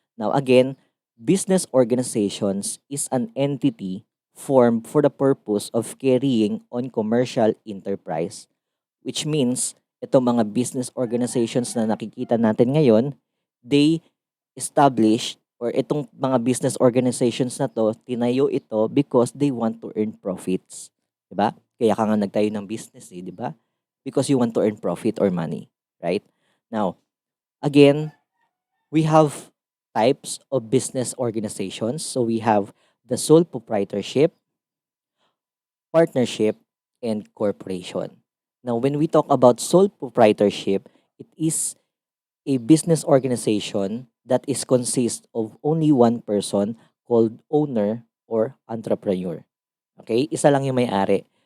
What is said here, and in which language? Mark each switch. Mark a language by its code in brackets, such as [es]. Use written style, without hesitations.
[en] Now, again, business organizations is an entity formed for the purpose of carrying on commercial enterprise, which means [tl] itong mga business organizations na nakikita natin ngayon, [en] they established, or [tl] itong mga business organizations na to, tinayo ito [en] because they want to earn profits. [tl] 'Di ba? Kaya ka nga nagtayo ng business, 'di ba? [en] Because you want to earn profit or money, right? Now, again, we have types of business organizations. So we have the sole proprietorship, partnership, and corporation. Now, when we talk about sole proprietorship, it is a business organization that is consist of only one person called owner or entrepreneur. Okay? [tl] Isa lang yung may-ari.